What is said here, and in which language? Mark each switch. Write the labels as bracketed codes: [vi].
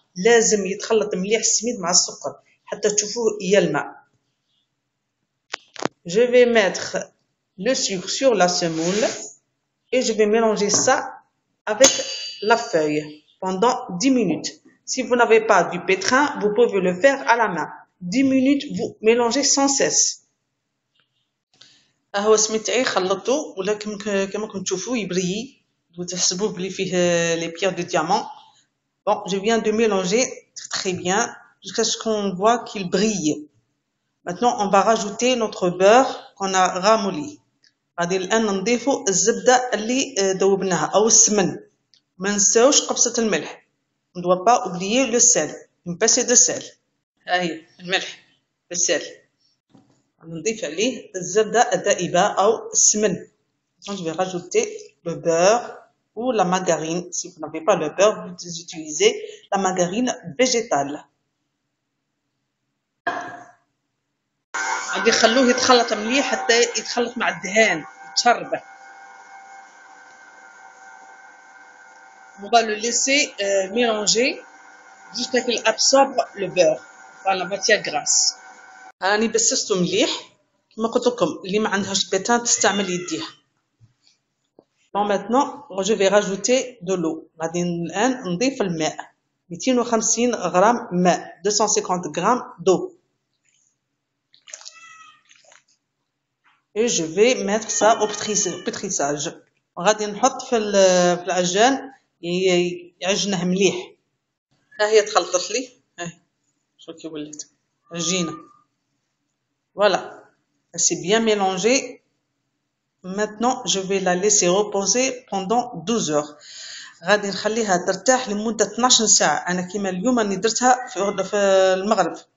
[ar] لازم يتخلط مليح السميد مع السكر حتى تشوفوه يلمع. [fr] Je vais mettre le sucre sur la semoule et je vais mélanger ça avec la feuille pendant 10 minutes. Si vous n'avez pas du pétrin, vous pouvez le faire à la main. 10 minutes, vous mélangez sans cesse. [ar] هو السميد تاعي خلطته ولكن كما كنتم تشوفوا يبري وتحسبوه بلي فيه [fr] les pierres de diamant. Bon, je viens de mélanger très bien jusqu'à ce qu'on voit qu'il brille. Maintenant, on va rajouter notre beurre qu'on a ramolli. [ar] غادي الآن نضيفوا الزبدة اللي ذوبناها أو السمن. ما نساوش قبصة الملح. [fr] On ne doit pas oublier le sel. Une pincée de sel. [ar] هاهي الملح بالسل. نضيف عليه الزبدة الذائبة أو السمن. [fr] Donc je vais rajouter le beurre ou la margarine. Si vous n'avez pas le beurre, vous utilisez la margarine végétale. [ar] غادي نخلوه يتخلط مليح حتى يتخلط مع الدهان يتشربه. [fr] On va le laisser mélanger jusqu'à qu'il absorbe le beurre, enfin la matière grasse. [ar] راني بسسته مليح كما قلت لكم، اللي ما عندهاش بيتان تستعمل يديها. [fr] Bon, maintenant je vais rajouter de l'eau. [ar] غادي الآن نضيف الماء 250 غرام ماء 250 غرام [fr] d'eau. Et je vais mettre ça au pétrissage. [ar] غادي نحط في العجان يعجنه مليح. ها هي تخلطت لي، ها شو كي ولات عجينه. [fr] Voilà, c'est bien mélangé. Maintenant, je vais la laisser reposer pendant 12 heures. [ar] غادي نخليها ترتاح لمدة 12 ساعة. أنا كيما اليوم راني درتها في المغرب.